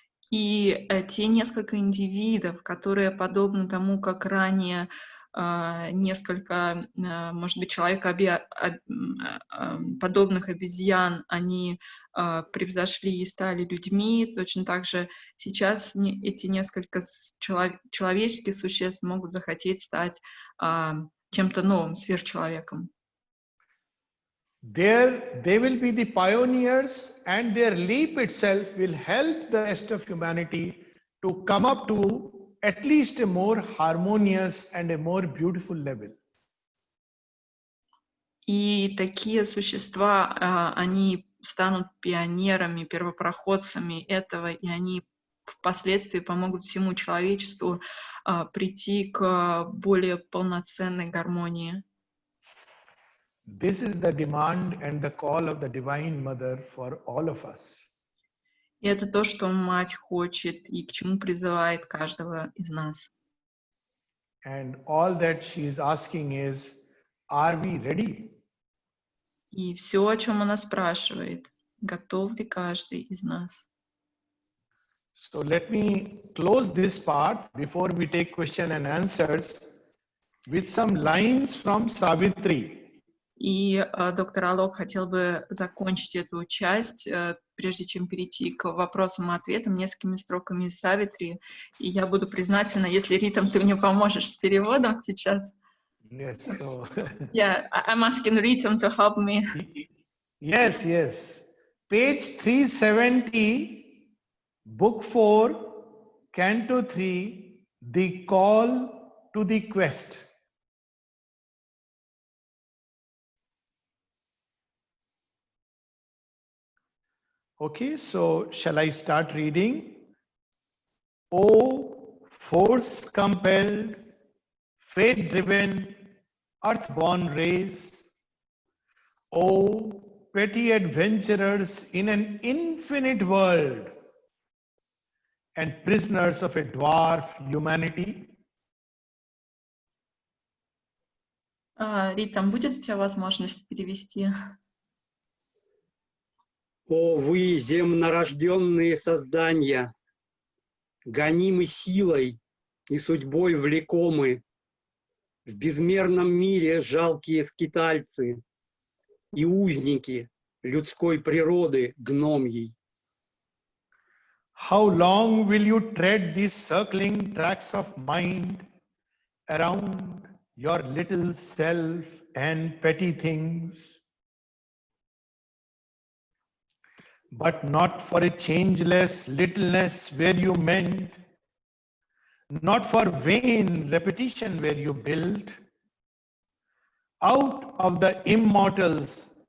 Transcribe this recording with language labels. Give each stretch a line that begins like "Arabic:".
Russian: И те несколько индивидов, которые подобны тому, как ранее несколько, может быть, человекоподобных обезьян, они превзошли и стали людьми, точно так же сейчас эти несколько человеческих существ могут захотеть стать чем-то новым, сверхчеловеком.
English: There they will be the pioneers, and their leap itself will help the rest of humanity to come up to at least a more harmonious and a more beautiful level.
Russian: И такие существа, они станут пионерами, первопроходцами этого, и они впоследствии помогут всему человечеству прийти к более полноценной гармонии.
English: This is the demand and the call of the Divine Mother for all of us.
Russian: И это то, что мать хочет и к чему призывает каждого из нас.
English: And all that she is asking is, are we ready?
Russian: И все, о чем она спрашивает, готов ли каждый из нас.
English: So let me close this part before we take question and answers with some lines from Savitri.
Russian: И доктор Алок хотел бы закончить эту часть, прежде чем перейти к вопросам и ответам, несколькими строками из Савитри. И я буду признательна, если, Ритам, ты мне поможешь с переводом сейчас.
English: Yes. So Yeah, I'm asking Ritam to help me. yes, yes. Page 370, Book 4, Canto 3, The Call to the Quest. Okay, so shall I start reading? O force-compelled, fate-driven, earth-born race, O petty adventurers in an infinite world and prisoners of a dwarf humanity.
Russian: Ритам, будет у тебя возможность перевести? О, вы, земнорожденные создания, гонимы силой и судьбой влекомы, в безмерном мире жалкие скитальцы и узники людской природы гномьей.
English: How long will you tread these circling tracks of mind around your little self and petty things? But not for a changeless littleness where you mend, not for vain repetition where you build. Out of the immortals,